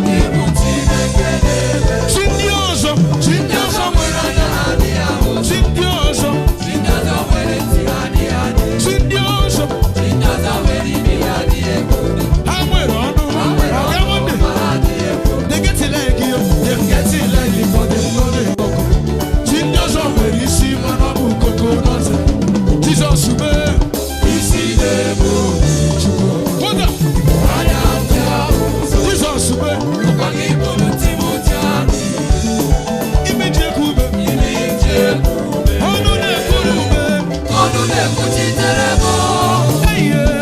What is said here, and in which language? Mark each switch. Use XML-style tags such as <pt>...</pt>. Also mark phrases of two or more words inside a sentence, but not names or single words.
<ig>Ibu Chineke na-eme. Chi ndị ọzọ. Chi ndị ọzọ. Nwere anya ha adịghị ahụ. Chi ndị ọzọ. Chi ndị ọzọ nwere ntị ha adịghị anụ. Chi ndị ọzọ. Chi ndị ọzọ nwere imi ha adịghị ekwu. Ha nwere ọnụ. Ha nwere Ọ ọnụ gaghị ma ha adịghị ekwu.</ig> <en>They get it like you. They get it like you, but they know they don't.</en> <ig>Chi ndị ọzọ nwere isi, mana ọ bụ koko n'ọzọ. Jizọs mee. Isi na-ebu Chukwu. Oge a. Anya m ji ahụ ụzọ. Jizọs mee. Ọkwa gị bụ ntị m ji anụ. Imi ji eku ume. Imi ji eku ume. Ọnụ na-ekwuru ume. Ọnụ na-ekwuchitere m. Eyiye.</ig>